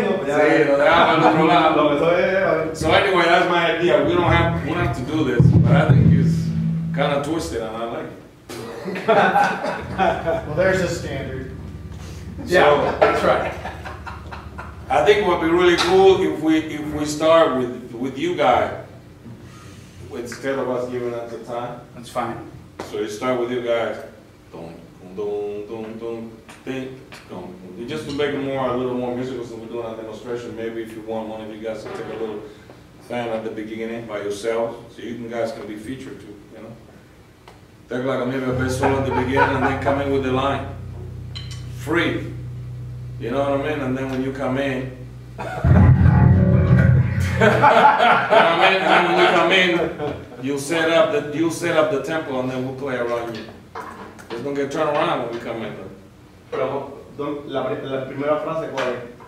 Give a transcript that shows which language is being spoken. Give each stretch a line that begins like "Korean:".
Spanish: Sí, lo dejamos al otro lado.
English: So anyway, that's my idea. We don't have to do this, but I think it's kind of twisted, and I like it. Well, there's a standard. Yeah, that's right. I think it would be really cool if we start with you guys instead of us giving us the time. That's fine. So you start with you guys. Dum, dum, dum, dum, ding, dum. Just to make it a little more musical, so we're doing a demonstration. Maybe if you want one of you guys to take a little fan at the beginning by yourselves, so you guys can be featured too, you know. Take like maybe a best solo at the beginning and then come in with the line. Free. You know what I mean? And then when you come in, what I mean? And then when you come in, you'll set up the tempo, and then we'll play around you. It's gonna get turned around when we come in.
Spanish: Pero la primera frase, ¿cuál es?